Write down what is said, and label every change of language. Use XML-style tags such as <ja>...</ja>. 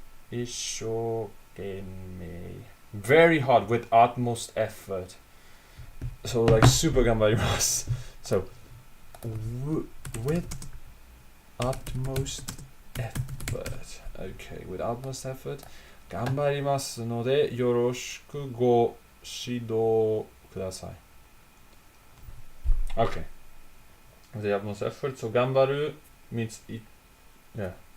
<ja>一生懸命.</ja> <en>Very hard, with utmost effort. So like super ganbarimasu. So with utmost effort. Okay, with utmost effort.</en> <ja>頑張りますのでよろしくご指導ください.</ja> <en>Okay. With the utmost effort. So 頑張る means yeah.</en>